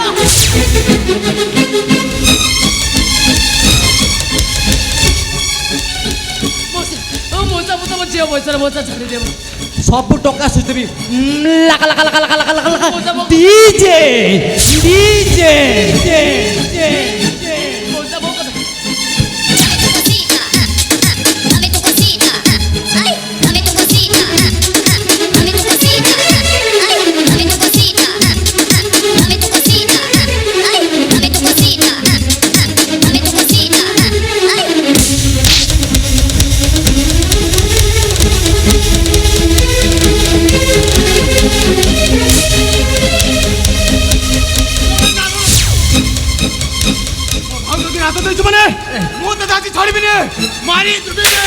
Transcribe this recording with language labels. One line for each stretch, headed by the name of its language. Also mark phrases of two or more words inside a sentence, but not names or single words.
Odia: ମଉସା ମୁଁ ତମ ଝିଅ ବୟସର ମଉସା ଛାଡ଼ିଦେବ ସବୁ ଟଙ୍କା ସୁଝିଦେବି ଲାକା ଲାକା ଲାକା ଲାକା ଲାକା ଲାକା ମଉସା ମୋ
English: DJ DJ
Odia: ମଉସା ମୋ କଥା
Spanish: Dame tu cosita, ay, dame tu cosita, dame tu cosita, ay, dame tu cosita, dame tu cosita, ay, dame tu cosita, dame tu cosita, ay.
Odia: ହାତ ଦେଇଛୁ ମାନେ ମୁଁ ତ ଆଜି ଛାଡ଼ିବିନି ମାରି ଦେବି